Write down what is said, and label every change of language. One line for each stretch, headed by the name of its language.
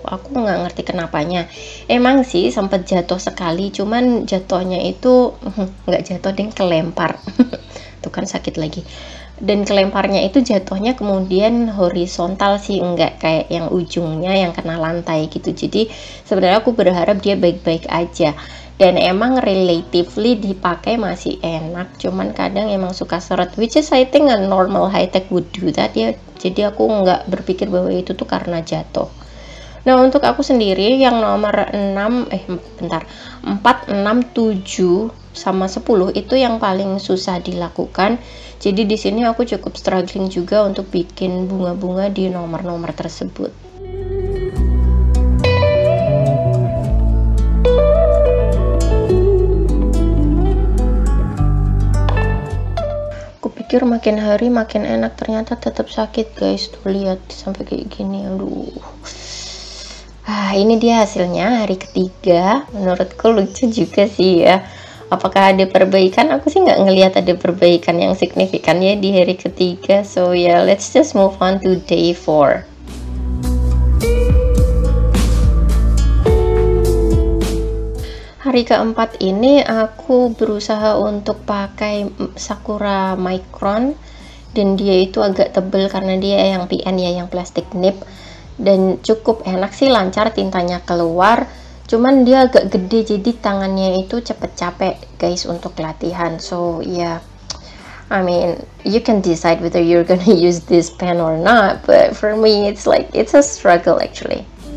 Indonesian: Aku nggak ngerti kenapanya. Emang sih sempat jatuh sekali, cuman jatuhnya itu nggak jatuh deh, kelempar. Tuh kan sakit lagi. Dan kelemparnya itu jatuhnya kemudian horizontal sih, enggak kayak yang ujungnya yang kena lantai gitu. Jadi sebenarnya aku berharap dia baik-baik aja. Dan emang relatively dipakai masih enak, cuman kadang emang suka seret,
English: which is I think a normal high tech would do that
Indonesian: ya. Jadi aku nggak berpikir bahwa itu tuh karena jatuh. Nah, untuk aku sendiri yang nomor 4, 6, 7 sama 10 itu yang paling susah dilakukan. Jadi di sini aku cukup struggling juga untuk bikin bunga-bunga di nomor-nomor tersebut. Pikir makin hari makin enak, ternyata tetap sakit guys. Tuh lihat sampai kayak gini, aduh. Ini dia hasilnya hari ketiga. Menurutku lucu juga sih ya. Apakah ada perbaikan? Aku sih nggak ngelihat ada perbaikan yang signifikan ya di hari ketiga.
English: So yeah, let's just move on to day 4.
Indonesian: Hari keempat ini aku berusaha untuk pakai Sakura Micron, dan dia itu agak tebel karena dia yang PN ya, yang plastik nip, dan cukup enak sih, lancar tintanya keluar. Cuman dia agak gede jadi tangannya itu cepet capek guys untuk latihan.
English: So yeah, I mean you can decide whether you're gonna use this pen or not, but for me it's like it's a struggle actually.